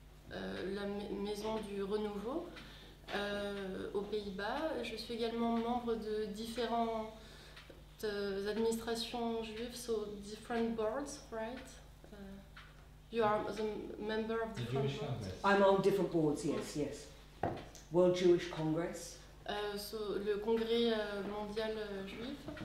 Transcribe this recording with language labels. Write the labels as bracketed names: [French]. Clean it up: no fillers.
[French] La maison du renouveau aux Pays-Bas. Je suis également membre de différentes administrations juives, [English] so different boards, right? You are the member of different boards. I'm on different boards, yes, yes. World Jewish Congress. [French] So, le congrès mondial juif.